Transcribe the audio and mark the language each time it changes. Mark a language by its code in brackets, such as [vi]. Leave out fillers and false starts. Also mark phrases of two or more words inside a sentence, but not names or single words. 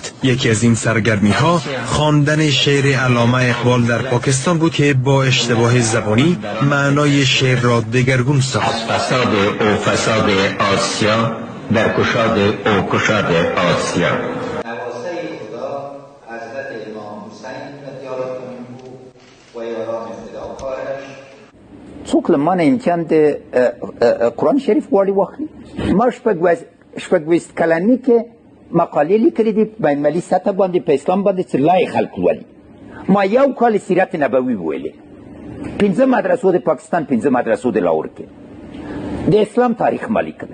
[fa] یکی از این سرگرمی ها خواندن شعر علامه اقبال در پاکستان بود که با اشتباه زبانی معنای شعر را دگرگون ساخت. فساد او فساد آسیا در کشاد او کشاد آسیا. نواسه خدا حضرت امام حسین [ar] رضی الله عنه [fa] و یاران فداکارش [ps] څوک له مانه امتحان د قرآن شریف غواړي واخلي. ما شپږ کلنۍ کې مقالې لیکلې دي په بین‌المللي سطح باندې په اسلام باندې چې لایې خلک لولي. ما یو کال سیرت نبوي وویلې، 15 مدرسو د پاکستان 15 مدرسو د لاهور کې د اسلام تاریخ ما لیکلی.